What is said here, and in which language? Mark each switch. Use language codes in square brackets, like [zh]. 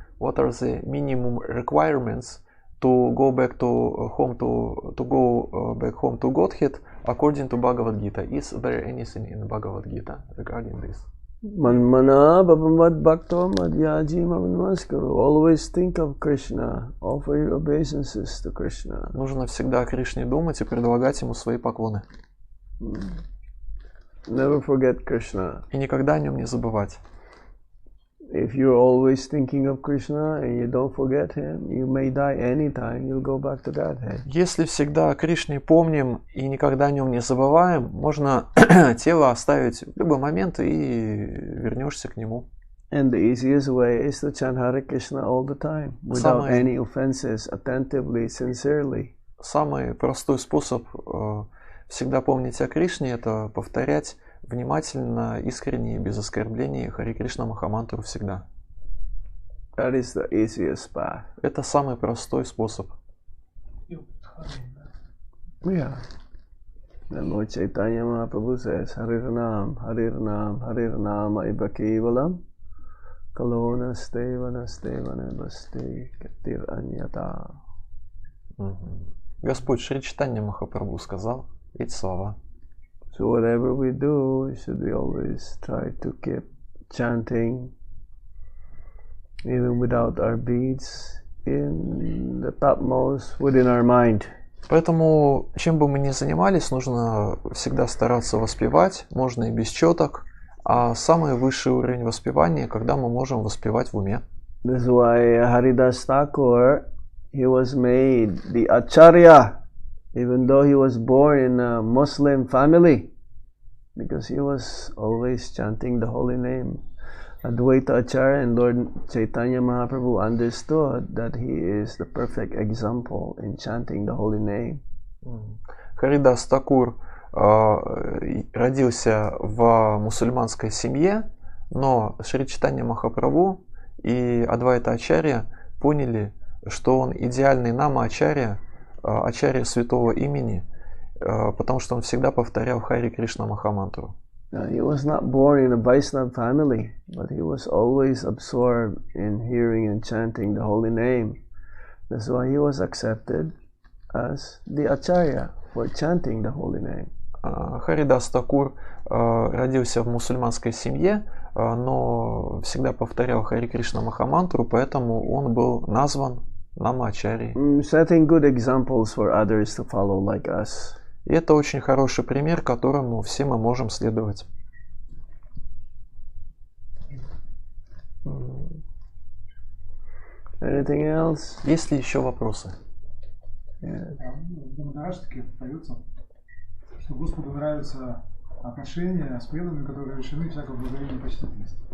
[en] What are the minimum requirements to go back to home to go back home to Godhead according to Bhagavad Gita? Is there anything in Bhagavad Gita regarding this? [sa] Manmana bhavamad bhakto madhyaji namaskaru. [en] Always think of Krishna. Offer your obeisances to Krishna. [ru] Нужно всегда о Кришне думать и предлагать ему свои поклоны. [en] Never forget Krishna. [ru] И никогда о нем не забывать. [en] If you're always thinking of Krishna and you don't forget him, you may die anytime. You'll go back to Godhead. [ru] Если всегда о Кришне помним и никогда о нем не забываем, можно тело оставить в любой момент и вернешься к нему. [en] And the easiest way is to chant Hare Krishna all the time, without any offenses, attentively, sincerely. [ru] Самый простой способ всегда помнить о Кришне — это повторять внимательно, искренне и без оскорблений Харе Кришна Махамантру всегда. [en] That is the easiest path. [ru] Это самый простой способ. [en] Yeah. Then Lord Chaitanya Mahaprabhu says, [sa] Harirnam, Harirnam, Harirnam, Aibakevalam, Kalona Stevana Stevana Basti Katir Anyata. [ru] Господь Шри Чайтанья Махапрабху сказал эти слова. [en] So whatever we do, should we always try to keep chanting, even without our beads, in the topmost within our mind. [ru] Поэтому, чем бы мы ни занимались, нужно всегда стараться воспевать, можно и без четок, а самый высший уровень воспевания, когда мы можем воспевать в уме. [en] This is why Haridas Thakur, he was made the Acharya, even though he was born in a Muslim family, because he was always chanting the holy name. Advaita Acharya and Lord Chaitanya Mahaprabhu understood that he is the perfect example in chanting the holy name. [ru] Харидас Такур родился в мусульманской семье, но Шри Чайтанья Махапрабху и Адвайта Ачарья поняли, что он идеальный нама-ачарья, ачарья святого имени, потому что он всегда повторял Хари Кришна Махамантру. [en] He was not born in a Vaishnava family, but he was always absorbed in hearing and chanting the holy name. That's why he was accepted as the Acharya for chanting the holy name. [ru] Харидас Такур родился в мусульманской семье, но всегда повторял Хари Кришна Махамантру, поэтому он был назван Нама-ачарьей. [en] Setting good examples for others to follow like us. [ru] И это очень хороший пример, которому все мы можем следовать. [en] Anything else? [ru] Есть ли еще вопросы? В Дамадарашке поется, что Господу нравятся отношения с преданными, которые лишены всякого благовения и почтительности.